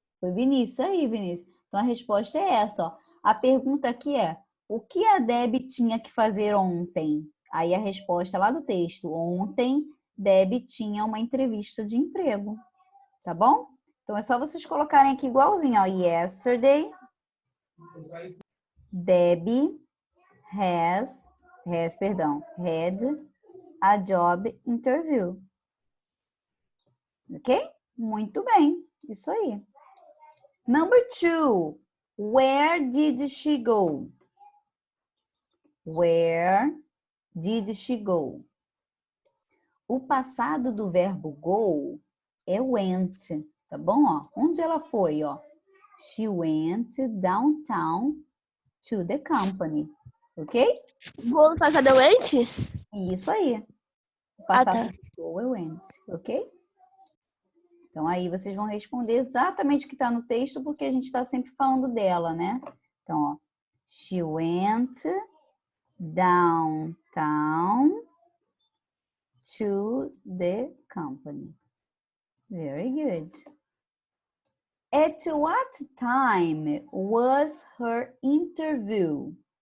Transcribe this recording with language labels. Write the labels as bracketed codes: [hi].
[pt] Foi Vinícius. Aí, Vinícius. Então, a resposta é essa, ó. A pergunta aqui é, o que a Debbie tinha que fazer ontem? Aí, a resposta lá do texto. Ontem, Debbie tinha uma entrevista de emprego. Tá bom? Então, é só vocês colocarem aqui igualzinho, ó. [en] Yesterday, Debbie had a job interview. [pt] Ok? Muito bem. Isso aí. [en] Number 2. Where did she go? Where did she go? [pt] O passado do verbo go é went, tá bom? Ó, onde ela foi, ó? [en] She went downtown to the company, ok? [pt] Vou no passado went? Isso aí. O passado do go é went, ok? Então, aí vocês vão responder exatamente o que está no texto, porque a gente está sempre falando dela, né? Então, ó. [en] She went downtown to the company. Very good. At what time was her interview?